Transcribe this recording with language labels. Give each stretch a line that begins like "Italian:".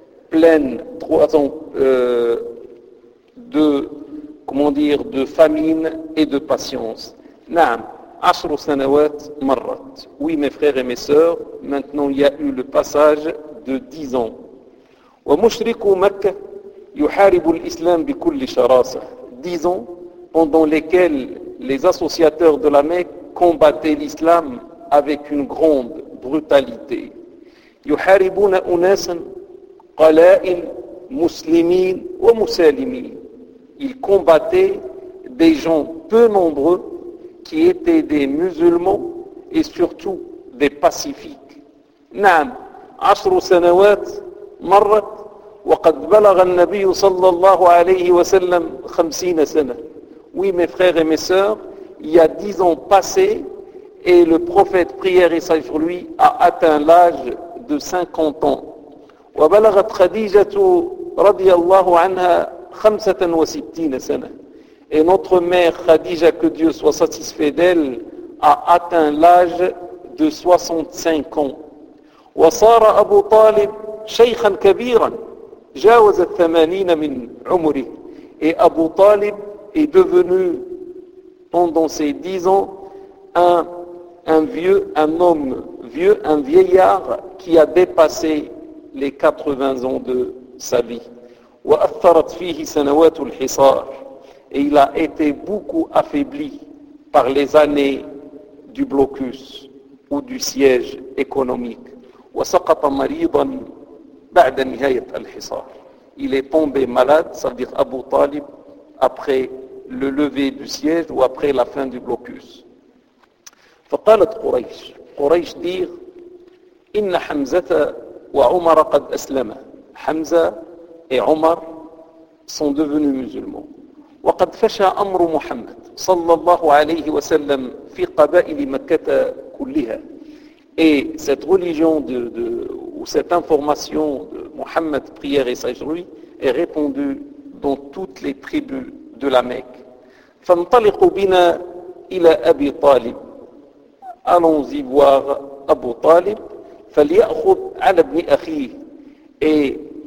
French: Pleine 3 ans de famine et de patience.
Arabic: نعم. عشر سنوات مرت.
French: Oui, mes frères et mes sœurs, maintenant il y a eu le passage de 10 ans.
Arabic: ومشركو مكة يحارب الإسلام بكل شراسة.
French: 10 ans pendant lesquels les associateurs de la Mecque combattaient l'islam avec une grande brutalité.
Arabic: يحاربون أناسا قلائل مسلمين ومسالمين.
French: Ils combattaient des gens peu nombreux qui étaient des musulmans et surtout des pacifiques.
Arabic: نعم. عشر سنوات مرت وقد بلغ النبي صلى الله عليه وسلم 50 سنة.
French: Oui, mes frères et mes sœurs, il y a 10 ans passés et le prophète, prière et salut sur lui, a atteint l'âge de 50 ans.
Arabic: وبلغت خديجة رضي الله عنها 65 سنة.
French: Et notre mère Khadija, que Dieu soit satisfait d'elle, a atteint l'âge de 65 ans.
Arabic: وصار أبو طالب شيخا كبيرا جاوز الثمانين من عمره.
French: Et Abu Talib est devenu pendant ces 10 ans un vieillard qui a dépassé les 80 ans de sa vie.
Arabic: وأثرت فيه سنوات الحصار.
French: Et il a été beaucoup affaibli par les années du blocus ou du siège économique.
Arabic: وسقط مريضا بعد نهاية الحصار.
French: Il est tombé malade, c'est-à-dire Abu Talib, après le lever du siège ou après la fin du blocus.
Arabic: فقالت قريش. قريش
French: dit:
Arabic: إن حمزة وعمر قد أسلما.
French: حمزة et عمر sont devenus musulmans.
Arabic: وقد فشى أمر محمد صلى الله عليه وسلم في قبائل مكة كلها.
French: Et cette religion ou cette information de Mohammed, prière et salut sur lui, est répandue dans toutes les tribus de la Mecque.
Arabic: فانطلقوا بنا إلى أبي طالب.
French: Allons-y voir Abu Talib.
Arabic: فليأخذ على ابن أخيه.
French: Et